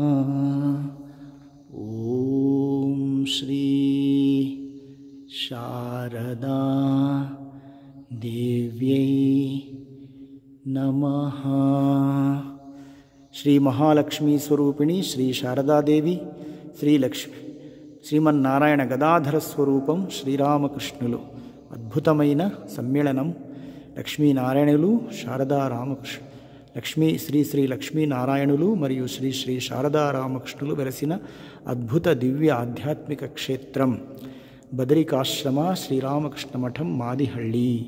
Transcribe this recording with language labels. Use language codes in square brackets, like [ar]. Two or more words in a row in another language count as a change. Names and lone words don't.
[sa] ॐ श्री शारदा देव्यै नमः। श्री महालक्ष्मी स्वरूपिणी श्री शारदा देवी [te] శ్రీ లక్ష్మి శ్రీమన్నారాయణ గదాధర స్వరూపం శ్రీరామకృష్ణులు అద్భుతమైన సమ్మేళనం. లక్ష్మీనారాయణులు శారదా రామకృష్ణ లక్ష్మీ శ్రీ శ్రీ లక్ష్మీనారాయణులు మరియు శ్రీ శ్రీ శారదా రామకృష్ణులు వెలసిన అద్భుత దివ్య ఆధ్యాత్మిక క్షేత్రం బదరికాశ్రమ శ్రీరామకృష్ణ మఠం మాదిహళ్ళి.